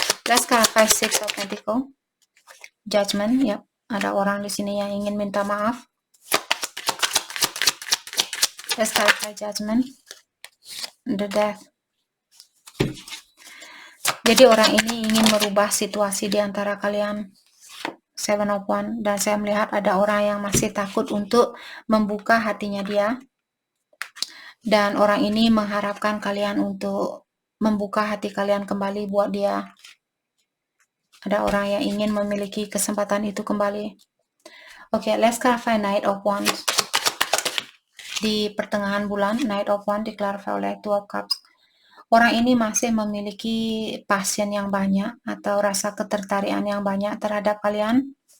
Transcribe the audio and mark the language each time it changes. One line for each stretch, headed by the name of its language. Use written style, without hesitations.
English: Let's clarify Six of Pentacles, Judgment.
Indonesian: Ya, ada orang di sini yang ingin minta maaf.
English: Let's clarify Judgment, the Death.
Indonesian: Jadi orang ini ingin merubah situasi di antara kalian. Seven of Wands, dan saya melihat ada orang yang masih takut untuk membuka hatinya dia. Dan orang ini mengharapkan kalian untuk membuka hati kalian kembali buat dia. Ada orang yang ingin memiliki kesempatan itu kembali.
English: Oke, let's clarify Knight of Wands.
Indonesian: Di pertengahan bulan, Knight of Wands diklarifikasi oleh Two of Cups. Orang ini masih memiliki passion yang banyak atau rasa ketertarikan yang banyak terhadap kalian.